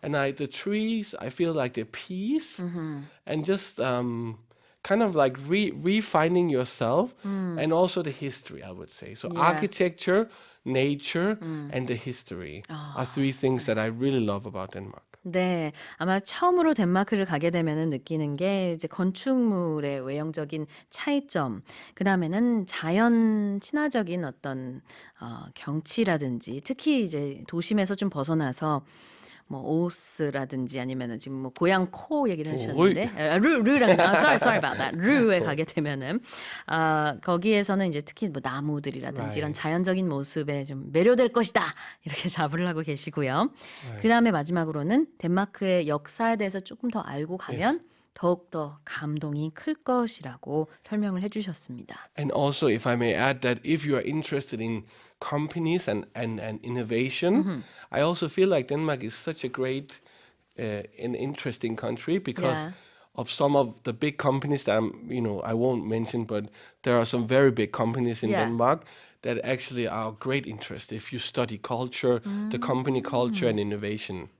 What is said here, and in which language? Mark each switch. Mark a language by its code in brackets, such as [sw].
[en] And the trees, I feel like the peace and just kind of like refinding yourself and also the history, I would say. So architecture, nature, and the history are three things that I really love about Denmark. [ko] 네, 아마 처음으로 덴마크를 가게 되면은 느끼는 게 이제 건축물의 외형적인 차이점, 그 다음에는 자연 친화적인 어떤 경치라든지, 특히 이제 도심에서 좀 벗어나서 뭐 오스라든지 아니면은 지금 뭐 고향 코 얘기를 하셨는데 [en] sorry about that. [ko] 르에 가게 되면은 거기에서는 이제 특히 뭐 나무들이라든지 이런 자연적인 모습에 좀 매료될 것이다 이렇게 자부를 하고 계시고요. 그 다음에 마지막으로는 덴마크의 역사에 대해서 조금 더 알고 가면 더욱더 감동이 클 것이라고 설명을 해주셨습니다. [en] And also, if I may add that if you are interested in companies and innovation, I also feel like Denmark is such a great and interesting country because of some of the big companies that I won't mention, but there are some very big companies in Denmark that actually are of great interest if you study culture, the company culture and innovation.